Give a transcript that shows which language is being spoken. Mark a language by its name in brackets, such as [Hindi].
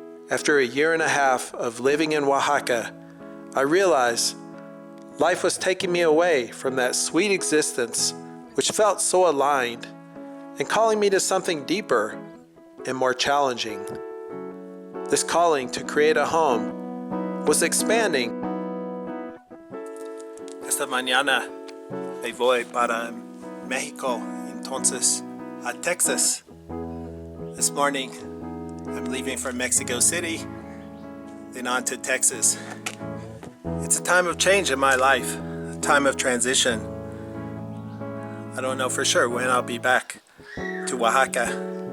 [English] After a year and a half of living in Oaxaca, I realized life was taking me away from that sweet existence which felt so aligned and calling me to something deeper and more challenging. This calling to create a home was expanding. [Spanish] Esta mañana me voy para Mexico, entonces a Texas. [English] This morning I'm leaving from Mexico City, then on to Texas. It's a time of change in my life, a time of transition. I don't know for sure when I'll be back to Oaxaca.